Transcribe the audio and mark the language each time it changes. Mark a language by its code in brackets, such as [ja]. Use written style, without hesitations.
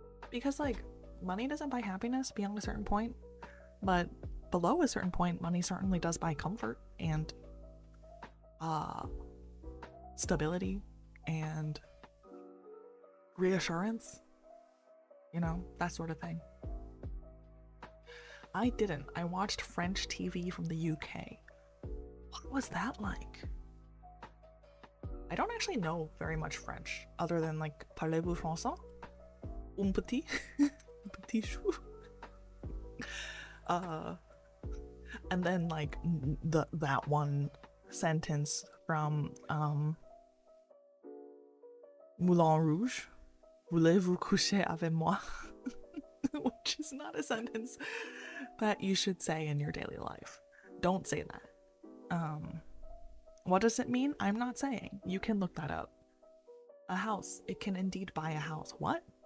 [en] Because like, money doesn't buy happiness beyond a certain point, but below a certain point, money certainly does buy comfort and stability and reassurance, you know, that sort of thing. I didn't. I watched French TV from the UK. What was that like? I don't actually know very much French other than like [fr] parlez-vous français? Un petit? Un petit chou? [en] And then like that one sentence from Moulin Rouge, [fr] voulez-vous coucher avec moi? [en] Which is not a sentence that you should say in your daily life. Don't say that. What does it mean? I'm not saying. You can look that up. A house. It can indeed buy a house. What?